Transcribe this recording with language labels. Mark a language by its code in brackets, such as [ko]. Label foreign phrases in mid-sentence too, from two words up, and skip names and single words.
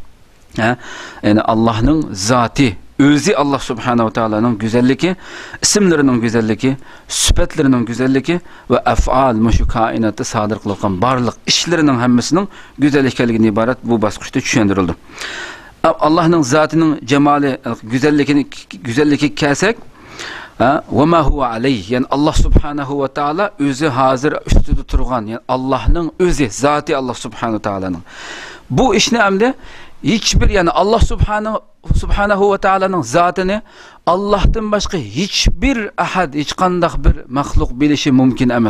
[uz] Yani Allohning zoti, o'zi Allah subhanahu va taolaning go'zalligi, ismlarining go'zalligi, sifatlarining go'zalligi va af'al mushu koinotda sodir qilingan barliq ishlarining hammasining go'zal ekanligidan iborat bu bosqichda tushuntirildi. Allohning zotining jamoli, go'zalligi kelsak, [ar] وما هو عليه, [uz] yani Allah subhanahu va taala o'zi hozir ustida turgan, yani Allohning o'zi, zoti Allah subhanahu va taolaning. Bu ishni hamda hech bir, yani Allah subhanahu va taolaning zotini Allohdan boshqa hech bir ahad, hech qanday bir maxluq bilishi mumkin emas.